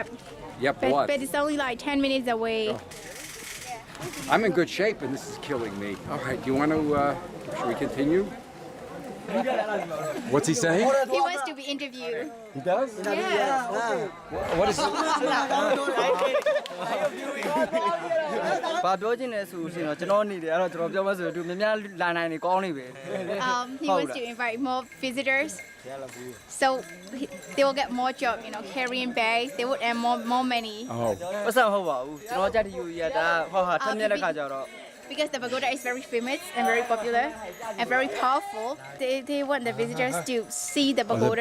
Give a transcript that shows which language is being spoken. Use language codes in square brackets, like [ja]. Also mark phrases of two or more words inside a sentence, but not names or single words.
[en] Yep, what? But it's only like 10 minutes away. I'm in good shape and this is killing me. All right, do you want to, should we continue? What's he saying? He wants to be interviewed. He does? Yeah. What is it? [my] ဘာပြောချင်လဲဆိုရင်တော့ကျွန်တော်နေတယ်အဲ့တော့ကျွန်တော်ပြောမှဆိုသူများများလာနိုင်နေကောင်းနေပဲ [en] He wants to invite more visitors. So they will get more job, carrying bags. They would earn more money. [my] ပတ်စံဟုတ်ပါဘူးကျွန်တော်ကြက်တီယူရတာဟာထက်မြက်တဲ့ခါကျတော့ [en] Because the pagoda is very famous and very popular and very powerful, they want the visitors to see the pagoda.